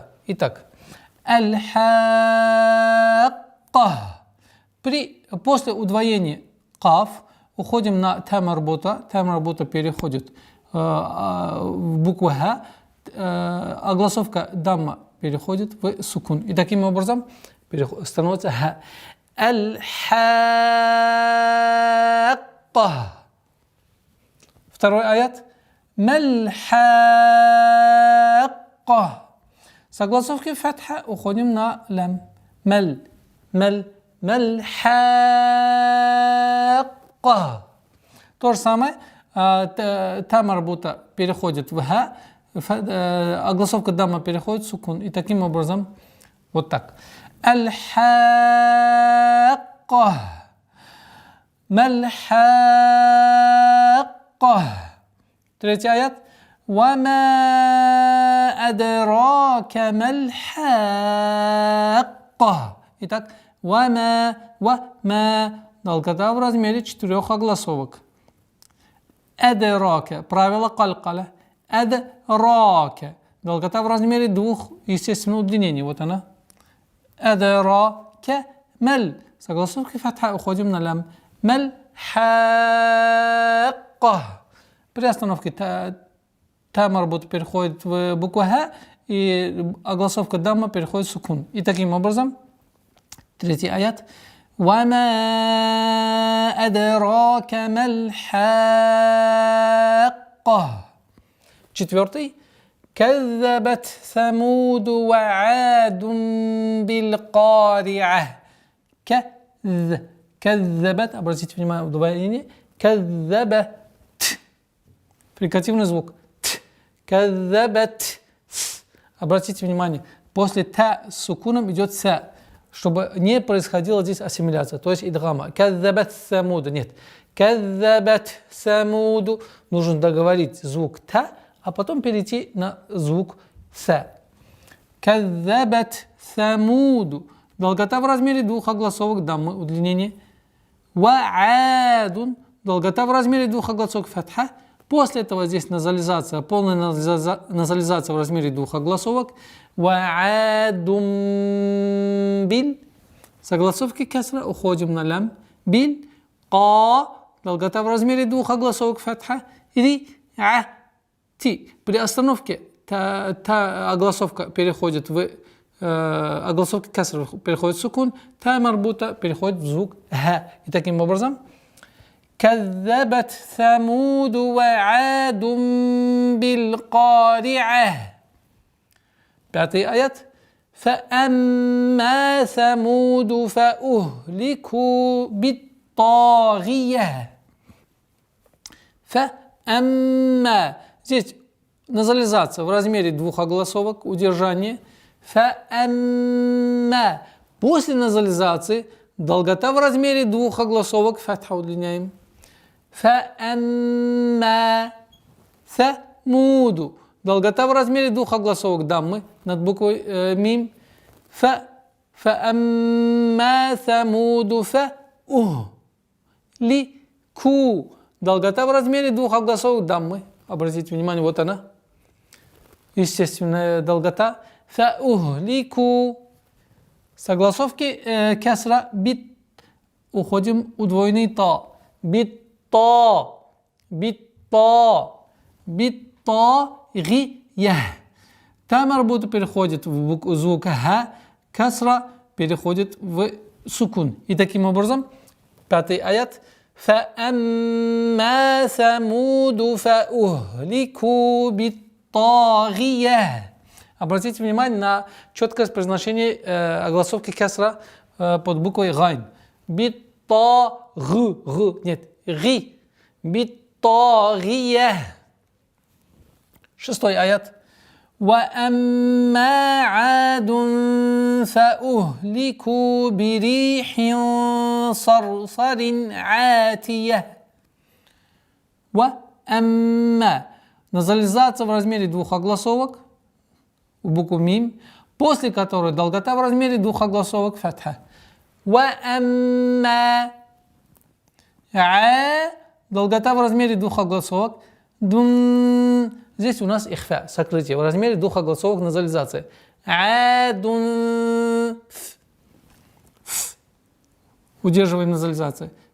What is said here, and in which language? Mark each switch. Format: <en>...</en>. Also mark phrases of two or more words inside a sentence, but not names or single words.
<ru>Итак, Аль-Хакка. После удвоения каф уходим на тамарбута. Тамарбута переходит в букву Х. Огласовка дамма переходит в сукун. И таким образом становится Х. Аль-Хакка. Второй аят.</ru> <ar>ما الحاقة.</ar> <ru>С огласовки фатха уходим на лам.</ru> <ar>ما الحاقة.</ar> <ru>То же самое. Тамарбута переходит в Х. Огласовка дамма переходит в сукун. И таким образом вот так. Аль-Хакка.</ru> <ar>ما الحاقة.</ar> <ru>Третий аят.</ru> <ar>وما أدراك ما الحاقة.</ar> <ru>Итак, вама, долгота в размере 4 огласовок. Адрака. Правило калькаля. Адрака. Долгота в размере 2 естественных удлинений. Вот она.</ru> <ar>أدراك ما.</ar> <ru>С огласовки фатха уходим на лам.</ru> <ar>ما الحاقة.</ar> <ru>При остановке тамарбут переходит в букву Х, и огласовка дамма переходит в сукун. И таким образом, третий аят.</ru> <ar>وَمَا أَدْرَاكَ مَا الْحَاقَّةُ.</ar> <ru>Четвертый.</ru> <ar>كَذَّبَتْ ثَمُودُ وَعَادٌ بِالْقَارِعَةِ.</ar> <ru>كَذَّبَتْ. Обратите внимание в удвоение. كَذَّبَتْ. Фрикативный звук. Кадзабат. Обратите внимание, после та с сукуном идет са, чтобы не происходила здесь ассимиляция, то есть идгама.</ru> <ar>كذبت ثمود. Нет. كذبت ثمود.</ar> <ru>Нужно договорить звук та, а потом перейти на звук са.</ru> <ar>كذبت ثمود.</ar> <ru>Долгота в размере 2 огласовок даммы, удлинение. Ва'адун. Долгота в размере 2 огласовок фатха. После этого здесь назализация, полная назализация в размере 2 огласовок.</ru> <ar>وعاد بال.</ar> <ru>С огласовки касра уходим на лям. Бил. Ка. Долгота в размере 2 огласовок фатха. Ри. А. Ти. При остановке та огласовка переходит в огласовки касра переходит в сукун. Та марбута переходит в звук Х. И таким образом</ru> <ar>كذبت ثمود وعاد بالقارعة.</ar> <ru>Пятый аят.</ru> <ar>فأما ثمود فأهلكوا بالطاغية.</ar> <ru>فأما. Здесь назализация в размере 2 огласовок, удержание. فأما. После назализации долгота в размере 2 огласовок, фатха удлиняем.</ru> <ar>فأما ثمود.</ar> <ru>Долгота в размере 2 огласовок даммы над буквой мим.</ru> <ar>فأما ثمود فأهلكوا.</ar> <ru>Долгота в размере 2 огласовок даммы. Обратите внимание, вот она. Естественная долгота. فأهلكوا. С огласовки кесра бит уходим удвоенный та. Бит та. биттагия. Та марбута переходит в звук ха, касра переходит в сукун. И таким образом, 5-й аят.</ru> <ar>فَأَمَّا ثَمُودُ فَأُهْلِكُوا بِالطَّاغِيَةِ.</ar> <ru>Обратите внимание на четкое произношение огласовки касра под буквой гайн. Нет, ри. Биттагия. 6-й аят.</ru> <ar>وَأَمَّا عَادٌ فَأُهْلِكُوا بِرِيحٍ صَرْصَرٍ عَاتِيَةٍ.</ar> <ru>وَأَمَّا. Назализация в размере двух огласовок в букву мим, после которой долгота в размере двух огласовок фатха. وَأَمَّا. Долгота в размере двух огласовок. Здесь у нас ихфа, сокрытие, в размере двух огласовок назализации. Удерживаем назализацию.</ru>